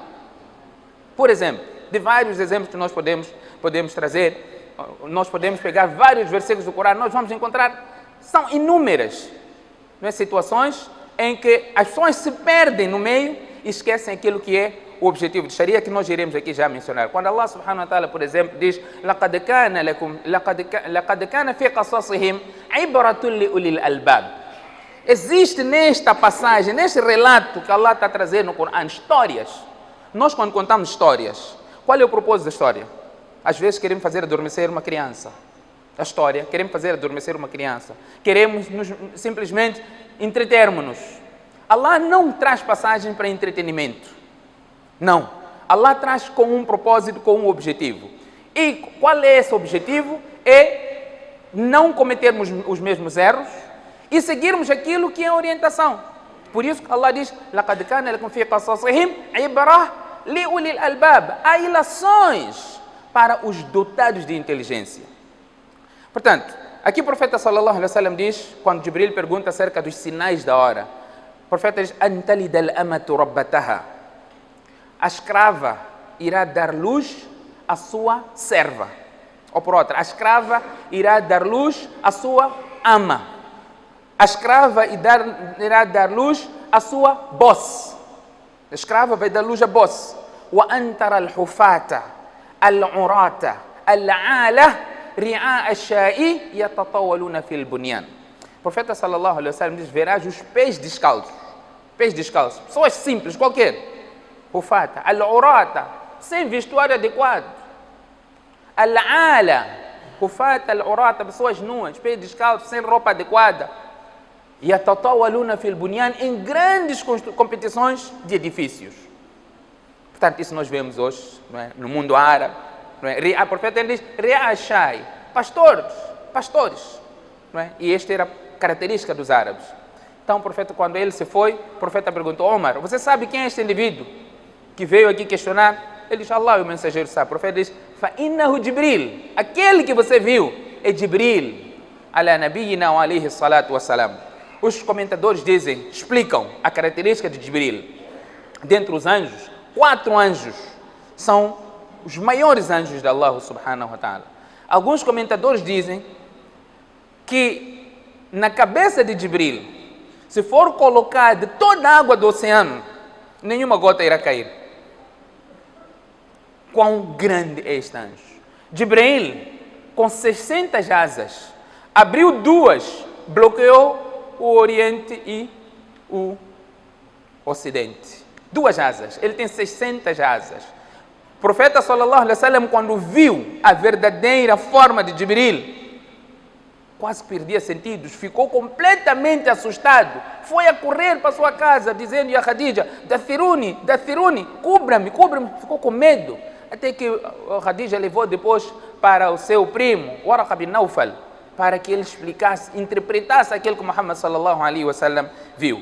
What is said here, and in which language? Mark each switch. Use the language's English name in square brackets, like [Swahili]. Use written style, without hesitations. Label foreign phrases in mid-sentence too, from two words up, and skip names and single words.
[Portuguese] Por exemplo, de vários exemplos que nós podemos trazer, nós podemos pegar vários versículos do Corão, nós vamos encontrar, são inúmeras, não é, situações em que as pessoas se perdem no meio e esquecem aquilo que é o objetivo de Sharia, que nós iremos aqui já mencionar. [Arabic] Quando الله سبحانه وتعالى, [Portuguese] por exemplo, diz [Arabic] لَقَدْ كَانَ فِي قَصَصِهِمْ عِبْرَةٌ لِأُولِي الْأَلْبَابِ. [Portuguese] Existe nesta passagem, neste relato que Allah está trazendo no Corão, histórias. Nós quando contamos histórias, qual é o propósito da história? Às vezes queremos fazer adormecer uma criança. A história, queremos fazer adormecer uma criança. Queremos simplesmente entretermos-nos. Allah não traz passagem para entretenimento. Não. Allah traz com um propósito, com um objetivo. E qual é esse objetivo? É não cometermos os mesmos erros e seguirmos aquilo que é a orientação. Por isso que Allah diz, [Arabic] لَقَدْ كَانَ لَكُمْ فِي قَصَصِهِمْ عِبْرَةٌ لِأُولِي الْأَلْبَابِ. [Portuguese] Há ilações para os dotados de inteligência. Portanto, aqui o profeta [Arabic] صلى الله عليه وسلم [Portuguese] diz, quando Jibril pergunta acerca dos sinais da hora, o profeta diz, [Arabic] أَنْتَلِدَ الْأَمَةُ رَبَّتَهَا. [Portuguese] A escrava irá dar luz à sua serva. Ou por outra, a escrava irá dar luz à sua ama. A escrava irá dar luz à sua boss. A escrava vai dar luz à boss. [Arabic] وَأَنْتَرَ الْحُفَاةَ الْعُرَاةَ الْعَالَةَ رِعَاءَ الشَّاءِ يَتَطَوَّلُونَ فِي الْبُنْيَانِ. [Portuguese] O profeta [Arabic] صلى الله عليه وسلم [Portuguese] diz, verás os pés descalços. Pés descalços. Pessoas simples, qualquer. [Arabic] حفاة العراة, [Portuguese] sem vestuário adequado. [Arabic] العالة حفاة العراة, [Portuguese] pessoas nuas, pés descalços, sem roupa adequada. [Arabic] يتطاولون في البنيان, [Portuguese] em grandes competições de edifícios. Portanto, isso nós vemos hoje, não é? No mundo árabe. Não é? O profeta ele diz, Re'ashai, pastores. Não é? E esta era a característica dos árabes. Então o profeta, quando ele se foi, o profeta perguntou, Omar, você sabe quem é este indivíduo que veio aqui questionar? Ele diz, Allah, o mensageiro sabe. O profeta diz, فَإِنَّهُ Jibril, aquele que você viu é Jibril, [Arabic] على نبينا وعليه الصلاة والسلام. [Portuguese] Os comentadores dizem, explicam a característica de Jibril. Dentre os anjos, 4 anjos são os maiores anjos de [Arabic] الله سبحانه وتعالى. [Portuguese] Alguns comentadores dizem que na cabeça de Jibril, se for colocar de toda a água do oceano, nenhuma gota irá cair. Quão grande é este anjo? Jibril, com 600 asas, abriu 2, bloqueou o Oriente e o Ocidente. 2 asas, ele tem 600 asas. O profeta [Arabic] صلى الله عليه وسلم, [Portuguese] quando viu a verdadeira forma de Jibril, quase perdia sentidos, ficou completamente assustado. Foi a correr para sua casa, dizendo a Khadija, Dathiruni, cubra-me, ficou com medo. Até que a Khadija levou depois para o seu primo, Waraqa bin Nawfal, para que ele explicasse, interpretasse aquilo que Muhammad [Arabic] صلى الله عليه وسلم [Portuguese] viu.